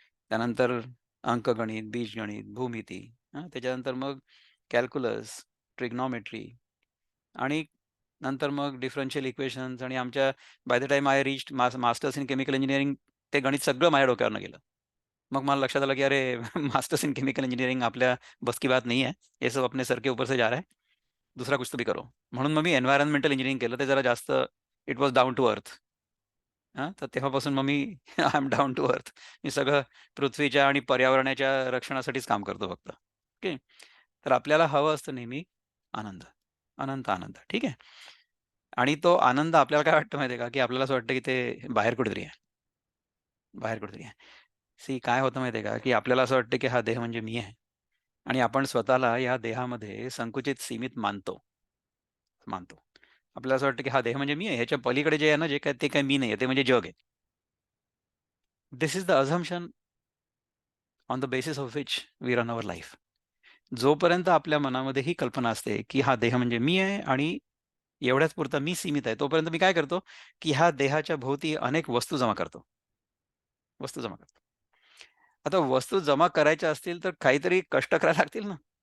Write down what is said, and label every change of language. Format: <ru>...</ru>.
<mr>त्यानंतर अंकगणित, बीजगणित, भूमिती, त्याच्यानंतर मग कॅल्क्युलस, ट्रिग्नॉमेट्री आणि नंतर मग डिफरन्शियल इक्वेशन्स आणि आमच्या</mr> <en>by the time I reached masters in chemical engineering,</en> <mr>ते गणित सगळं माझ्या डोक्यावरनं गेलं. मग मला लक्षात आलं, की अरे मास्टर्स इन केमिकल इंजिनिअरिंग आपल्या</mr> <hi>बस की बात नहीं है. ये सब अपने सर के ऊपर से जा रहा है. दूसरा कुछ तो भी करो.</hi> <mr>म्हणून मग मी एन्व्हायर्नमेंटल इंजिनिअरिंग केलं. ते जरा जास्त</mr> <en>It was down to earth.</en> <mr>तर तेव्हापासून मग मी</mr> <en>I am down to earth.</en> <mr>मी सगळं पृथ्वीच्या आणि पर्यावरणाच्या रक्षणासाठीच काम करतो फक्त. ओके. तर आपल्याला हवं असतं नेहमी आनंद, अनंत आनंद. ठीक आहे. आणि तो आनंद आपल्याला काय वाटतं माहिती आहे का, की आपल्याला असं वाटतं की ते बाहेर कुठेतरी आहे, बाहेर कुठेतरी आहे. सी काय होतं माहिती आहे का, की आपल्याला असं वाटतं की हा देह म्हणजे मी आहे आणि आपण स्वतःला या देहामध्ये संकुचित, सीमित मानतो, मानतो. आपल्याला असं वाटतं की हा देह म्हणजे मी आहे. ह्याच्या पलीकडे जे आहे ना, जे काय ते काही मी नाही आहे, ते म्हणजे जग आहे.</mr> <en>This is the assumption on the basis of which we run our life.</en> <mr>जोपर्यंत आपल्या मनामध्ये ही कल्पना असते, की हा देह म्हणजे मी आहे आणि एवढ्याच पुरता मी सीमित आहे, तोपर्यंत मी काय करतो, की ह्या देहाच्या भोवती अनेक वस्तू जमा करतो. वस्तू जमा करतो. आता वस्तू जमा करायच्या असतील, तर काहीतरी कष्ट करायला लागतील ना.</mr>